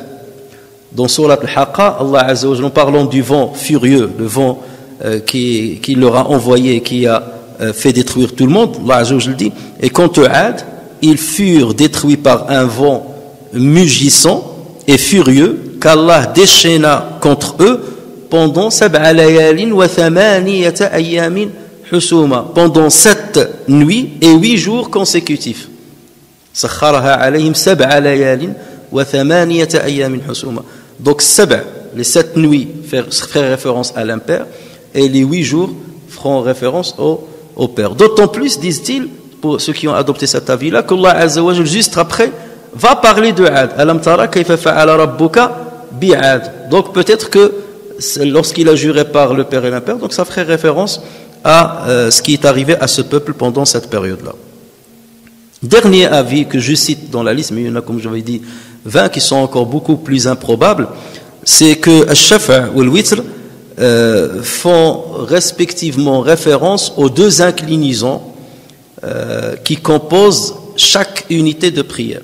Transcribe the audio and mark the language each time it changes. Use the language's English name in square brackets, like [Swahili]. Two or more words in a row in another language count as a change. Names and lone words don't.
[French] Dans Surat Al-Haqqa, Allah [Arabic] عز وجل, [French] en parlant du vent furieux, le vent qui leur a envoyé, qui a fait détruire tout le monde, Allah [Arabic] عز وجل [French] dit, et quant aux Ad, ils furent détruits par un vent mugissant et furieux qu'Allah déchaîna contre eux pendant [Arabic] 7 ليال و 8 أيام حسوما, [French] pendant 7 nuits et 8 jours consécutifs. [Arabic] سخرها عليهم 7 ليال و 8 أيام حسوما. [French] Donc les 7 nuits feraient référence à l'impair et les 8 jours feront référence au père. D'autant plus, disent-ils, pour ceux qui ont adopté cet avis-là, qu'Allah [Arabic] عز وجل, [French] juste après, va parler de Ad. [Arabic] ألم تر كيف فعل ربك بعاد. [French] Donc peut-être que lorsqu'il a juré par le père et l'impère, donc ça ferait référence à ce qui est arrivé à ce peuple pendant cette période-là. Dernier avis que je cite dans la liste, mais il y en a, comme j'avais dit, 20 qui sont encore beaucoup plus improbables, c'est que Ash-Shafa' ou al-Witr font respectivement référence aux deux inclinaisons qui composent chaque unité de prière.